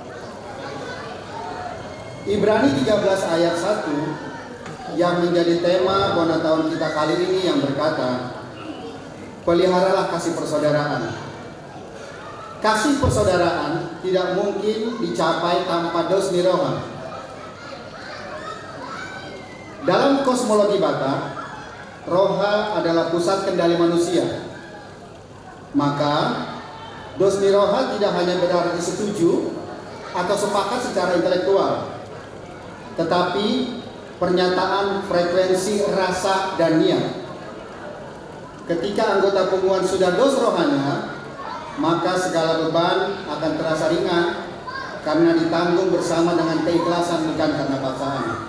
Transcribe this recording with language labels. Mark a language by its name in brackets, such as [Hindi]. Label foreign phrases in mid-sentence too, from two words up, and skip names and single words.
[Indonesian] Ibrani 13 ayat 1 yang menjadi tema Bona tahun kita kali ini yang berkata, peliharalah kasih persaudaraan. Kasih persaudaraan tidak mungkin dicapai tanpa [Batak Toba] dos niroha. [Indonesian] Dalam kosmologi Batak, roha adalah pusat kendali manusia. Maka [Batak Toba] dos niroha [Indonesian] tidak hanya berarti setuju atau sepakat secara intelektual, tetapi pernyataan frekuensi rasa dan niat. Ketika anggota punggungan sudah [Batak Toba] dos rohanya, [Indonesian] maka segala beban akan terasa ringan karena ditanggung bersama dengan keikhlasan, bukan karena paksaan.